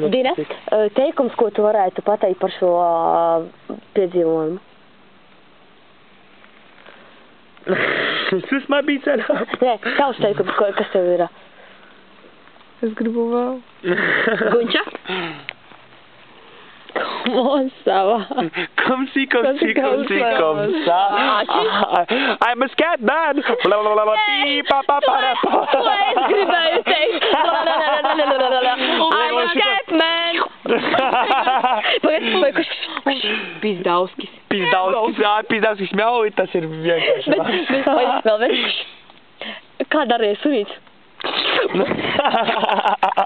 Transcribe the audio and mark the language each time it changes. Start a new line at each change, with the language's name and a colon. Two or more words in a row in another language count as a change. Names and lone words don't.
Latvian: Dina, teikums, ko tu varētu pateikt par šo piedzīvojumu? Tas man bija ceļā. Nē, tavs teikums, kas tev ir? Es gribu vēl. Gunča?
English: Come see. I'm a scat man.
Latvian: Es gribēju teikt.
English: I'm a scat man.
Latvian: Pizdauskis. Pizdauskis mjauj, tas ir vienkārši. Vēl viens. Kā darīja sunīts?